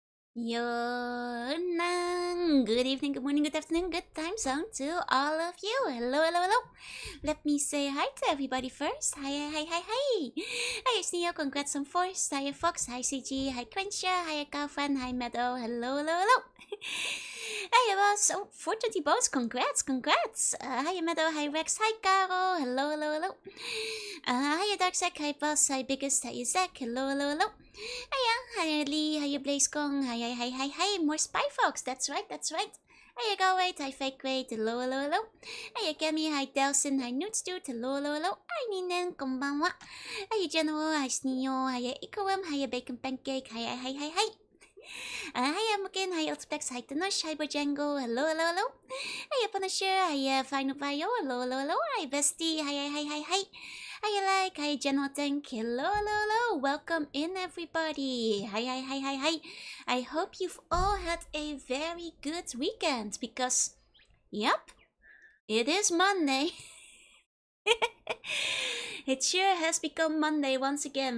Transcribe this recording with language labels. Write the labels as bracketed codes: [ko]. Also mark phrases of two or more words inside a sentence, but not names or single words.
[en] Yonang. Good evening, good morning, good afternoon, good time zone to all of you. Hello, hello, hello. Let me say hi to everybody first. Hi, hi, hi, hi. Hi, Sneo. Congrats on Force. Hi, Fox. Hi, CG. Hi, Crenshaw. Hi, Calfan. Hi, Meadow. Hello, hello, hello. Hi, boss. Oh, 420 boss. Congrats, congrats. Hi, Meadow. Hi, Rex. Hi, Caro. Hello, hello, hello. Hi, Darksack. Hi, Boss. Hi, Biggest. Hi, Zach. Hello, hello, hello. Hiya, hiya Lee, hiya BlazeKong, hiya, hi, hi, hi, more Spy Fox, that's right, that's right. Hiya Galway, hi Fake Wait, hello, hello, hello. Hiya Kemi, hi Delson, hi Newtstude, hello, hello, hello. Hi Ninen, konbanwa. Hiya General, hi Sneo, hiya Ikoem, hiya Bacon Pancake, hiya, hi, hi, hi. Hiya Mukin, hiya Ultiplex, hi Tanush, hi Bojango, hello, hello, hello. Hiya Punisher, hiya Final Bio, hello, hello, hello. Hi Bestie, hi, hi, hi, hi. Hi, like, hi, General Tank. Hello, hello, hello. Welcome in, everybody. Hi, hi, hi, hi, hi. I hope you've all had a very good weekend because, yep, it is Monday. It sure has become Monday once again.